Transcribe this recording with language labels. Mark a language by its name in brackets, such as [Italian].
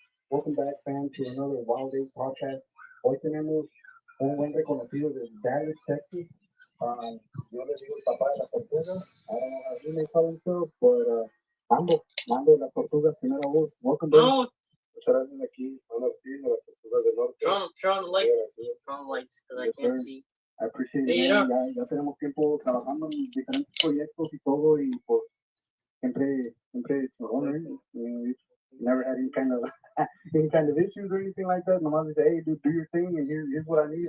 [English] Welcome back, fam, to another Wild Eight podcast. [Spanish] Hoy tenemos un buen reconocido de Dallas, Texas. Yo le digo el papá de la tortuga. [English] I don't know how he may call himself, but Mando de la tortuga, [Spanish] primera voz. [English] Welcome, back. No. [Spanish] Muchas gracias aquí, Mando Ortiz de las tortugas del norte. [English] Turn on the light. Turn on the lights, because I can't see. I appreciate it. [Spanish] Ya tenemos tiempo trabajando en diferentes proyectos y todo, y pues siempre chingón, ¿eh? [English] Never had any kind of any kind of issues or anything like that. [Spanish] Nomás dice, [English] hey, dude, do your thing, and here's what I need.